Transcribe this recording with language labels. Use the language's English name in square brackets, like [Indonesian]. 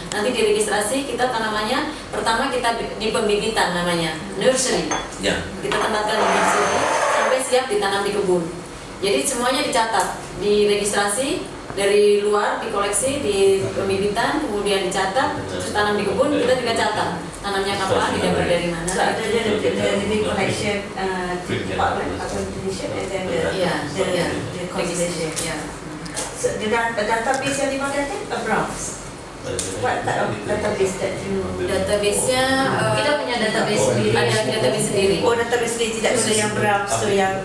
[Indonesian] Nanti di registrasi kita tanamannya pertama kita di pembibitan namanya nursery. Ya. Kita tempatkan di nursery sampai siap ditanam di kebun. Jadi semuanya dicatat di registrasi, dari luar dikoleksi di pembibitan, kemudian dicatat, terus tanam di kebun kita juga catat tanamnya kapan, didapat dari mana. [English] So after the collection, department acquisition, and then the conservation. Yeah. [Indonesian] So the database yang dipakai itu Browns. [English] What type of database that you? [Indonesian] Database-nya Kita punya database sendiri. Ada database sendiri. Oh, database sendiri, tidak ada yang Browns atau yang